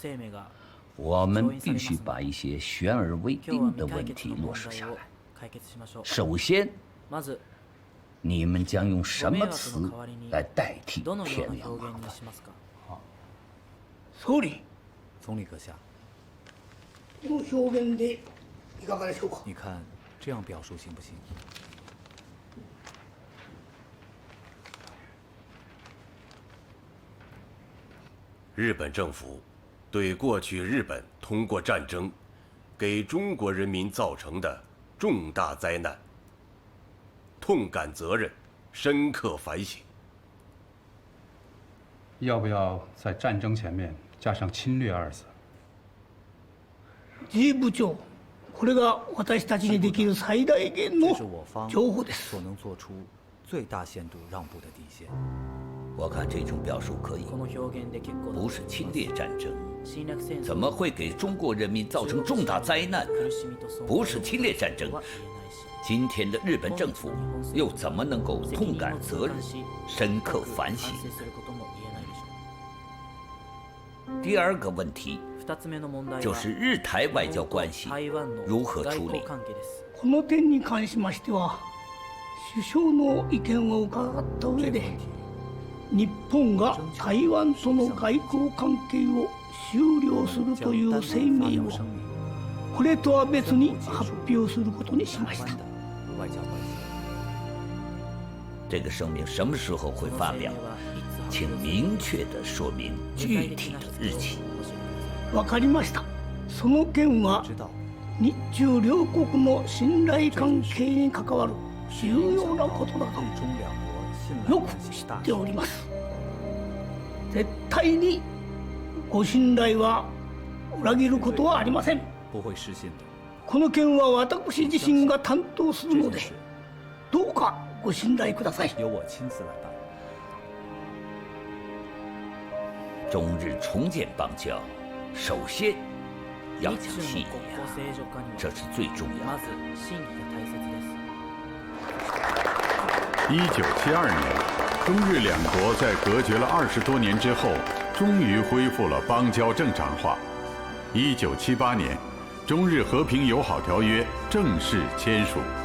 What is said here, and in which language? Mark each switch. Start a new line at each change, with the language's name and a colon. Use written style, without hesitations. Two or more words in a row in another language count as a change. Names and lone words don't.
Chinese: 我们必须把一些悬而未定的问题落实下来。首先，你们将用什么词来代替天皇麻烦？
Japanese: 総理，
Chinese: 总理阁下，
Japanese: この表現でいかがでしょうか？
Chinese: 你看这样表述行不行？日本政府对过去日本通过战争给中国人民造成的重大灾难痛感责任，深刻反省。要不要在战争前面加上侵略二字？
Japanese: G 部長、これが私たちにできる最大限の
Chinese: 这是我方
Japanese: 情報です。
Chinese: 所能做出最大限度让步的底线。我看这种表述可以，不是侵略战争，怎么会给中国人民造成重大灾难？不是侵略战争，今天的日本政府又怎么能够痛感责任、深刻反省？第二个问题就是日台外交关系如何处理？
Japanese: この点に関しましては、首相の意見を伺った上で。日本が台湾との外交関係を終了するという声明をこれとは別に発表することにしました。
Chinese: 这个声明什么时候会发表？请明确地说明具体的日期。
Japanese: わかりました。その件は日中両国の信頼関係に関わる重要なことだとよく知っております。絶対にご信頼は裏切ることはありません。
Chinese: 不会失信的。
Japanese: この件は私自身が担当するので、どうかご信頼ください。
Chinese: 由我亲自来办。中日重建邦交，首先要讲信义啊，这是最重要的。 1972年，中日两国在隔绝了20多年之后，终于恢复了邦交正常化。1978年，中日和平友好条约正式签署。